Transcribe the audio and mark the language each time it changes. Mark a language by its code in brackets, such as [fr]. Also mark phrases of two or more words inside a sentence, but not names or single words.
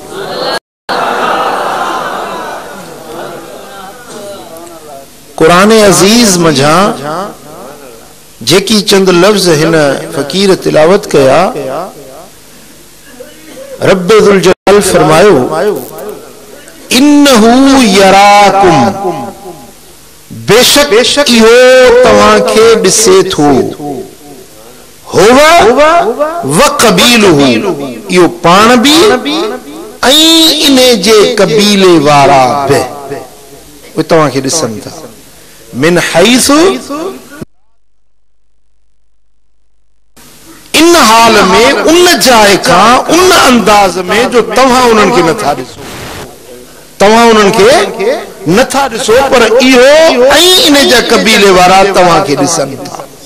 [sd] क़ुरान अज़ीज़ मझा जेकी चंद लफ्ज़ हिन फ़कीर तिलावत कया, रब्बे ज़ुल जलाल फरमायो, [ar] إنه يراكم, [sd] बेशक इहो तव्हांखे ॾिसे थो, [ar] هو وقبيله, [sd] इहो पाण बि ऐं इने जे कबीले वारा बि, उहे तव्हांखे ॾिसनि था। [ar] من حيث, [sd] इन हाल में, उन जाइ खां, उन अंदाज में जो तव्हां उन्हनि खे नथा ॾिसो, तव्हां उन्हनि खे नथा ॾिसो, पर इहो ऐं इन जा कबीले वारा तव्हांखे ॾिसनि था।